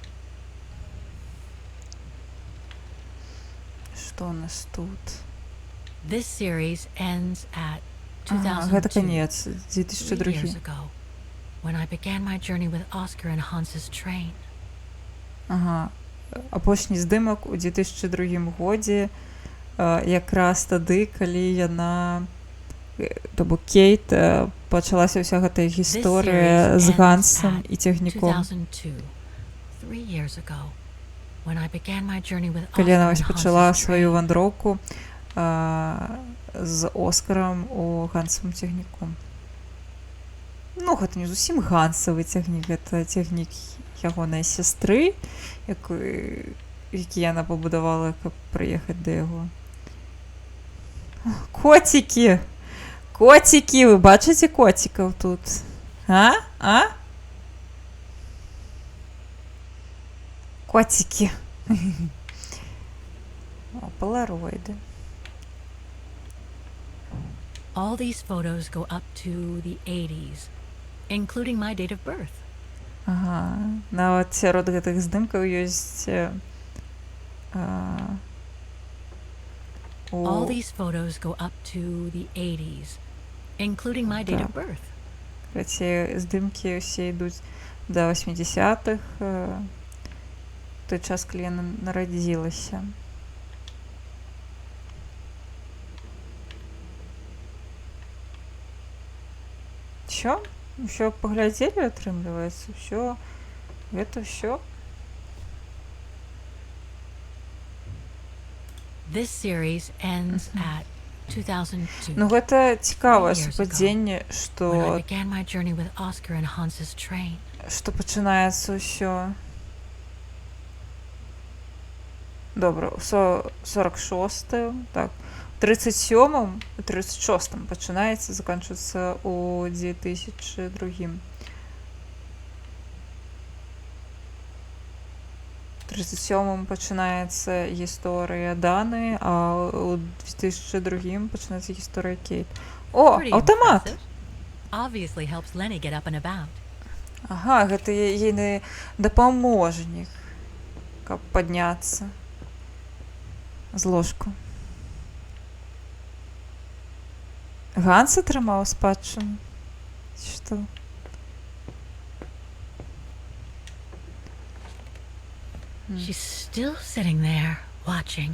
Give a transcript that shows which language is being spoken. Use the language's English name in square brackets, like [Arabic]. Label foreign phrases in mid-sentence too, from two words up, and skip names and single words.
[Belarusian] Што у нас тут? [English] This series ends at [Belarusian] Ага, гэта [English] 2002, [Belarusian] канец, [English] 3 years [Belarusian] 2002. [English] ago, when I began my journey with Oscar and Hans's train. Ага. [Belarusian] Апошні здымак у 2002 годзе, якраз тады, калі яна, то бок Кейт, пачалася ўся гэтая гісторыя з Гансам і цягніком. [English] 2002, 3 years ago, when I began my journey with [Belarusian] Калі яна [English] Oscar [Belarusian] вось [English] and [Belarusian] пачала [English] Hans's [Belarusian] сваю [English] train. [Belarusian] вандроўку з Оскарам у Гансавым цягніком. Ну, гэта не зусім гансавы цягнік, гэта цягнік ягонай сястры, які яна пабудавала, каб прыехаць да яго. Коцікі! Коцікі! Вы бачыце коцікаў тут? А? А? Коцікі! [Russian] О, полароиды. [English] All these photos go up to the 80s, including my date of birth. Ага. [Belarusian] Нават сярод гэтых здымкаў ёсць [English] All these photos go up to the 80s, including my date of birth. [Belarusian] Ці здымкі ўсе ідуць да 80-х, той час, калі яна нарадзілася. [Russian] Всё? [Belarusian] Усё паглядзелі, атрымліваецца? Усё? Гэта ўсё? [English] This series ends at 2002, [Belarusian] Ну гэта цікавае [English] 3 years ago, [Belarusian] супадзенне, [English] when I [Belarusian] што [English] began my journey with Oscar and Hans's train. [Belarusian] пачынаецца ўсё. Добра, 46-ю, так. 37-м, 36-м пачынаецца, заканчваецца ў 2002. 37-м пачынаецца гісторыя Даны, а ў 2002 пачынаецца гісторыя Кейт. О, [English] Pretty [Belarusian] аўтамат! [English] impressive. Obviously helps Lenny get up and about. [Belarusian] Ага, гэта ейны дапаможнік, каб падняцца з ложку. Ганс атрымаў спадчыну? Што? [English] She's still sitting there, watching.